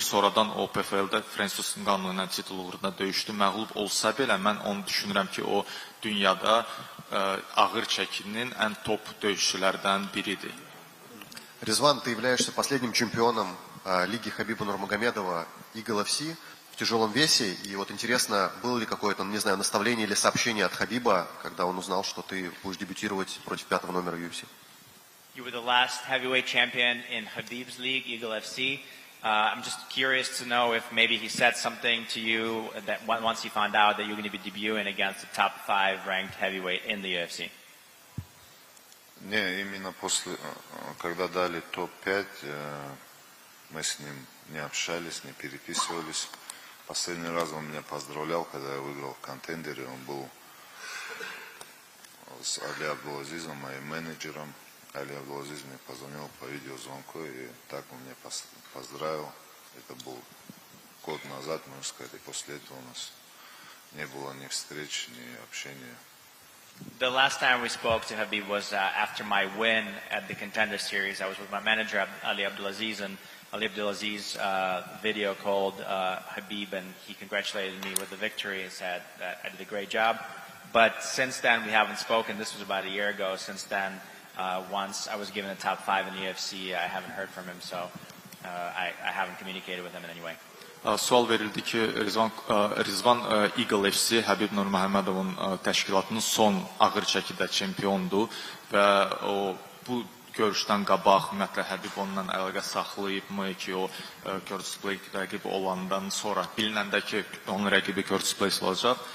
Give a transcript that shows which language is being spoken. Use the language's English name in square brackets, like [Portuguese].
[Azerbaijani] Sonradan o PFL-də Francis Ngannou ilə titul uğrunda döyüşdü. Məğlub olsa belə mən onu düşünürəm ki, o dünyada ağır çəkinin ən top döyüşçülərdən biridir. [Russian] Ризван, ты являешься последним чемпионом лиги Хабиба Нурмагомедова Eagle FC в тяжелом весе. И вот интересно, было ли какое-то, не знаю, наставление или сообщение от Хабиба, когда он узнал, что ты будешь дебютировать против 5-го номера UFC? [English] You were the last heavyweight champion in Habib's league, Eagle FC. I'm just curious to know if maybe he said something to you that once he found out that you're going to be debuting against the top 5 ranked heavyweight in the UFC. [Russian] Не, именно после, когда дали топ-5, мы с ним не общались, не переписывались. Последний раз он меня поздравлял, когда я выиграл в контендере. Он был с Али Абдулазизом, моим менеджером. Али Абдулазиз мне позвонил по видеозвонку, и так он меня поздравил. Это был год назад, можно сказать, и после этого у нас не было ни встреч, ни общения. [English] The last time we spoke to Habib was after my win at the Contender Series. I was with my manager, Ali Abdulaziz, and Ali Abdulaziz video called Habib, and he congratulated me with the victory and said that I did a great job. But since then, we haven't spoken. This was about a year ago. Since then, once I was given a top 5 in the UFC, I haven't heard from him. So I haven't communicated with him in any way. [Azerbaijani] Sual verildi ki, Rizvan Eagle FC Həbib Nurməhəmmədovun təşkilatının son ağır çəkidə çempiondur və bu görüşdən qabaq ümumiyyətlə Həbib onunla əlaqə saxlayıbmı ki, o Curtis Blake rəqibi olandan sonra bilinəndə ki, onun rəqibi Curtis Blake olacaq.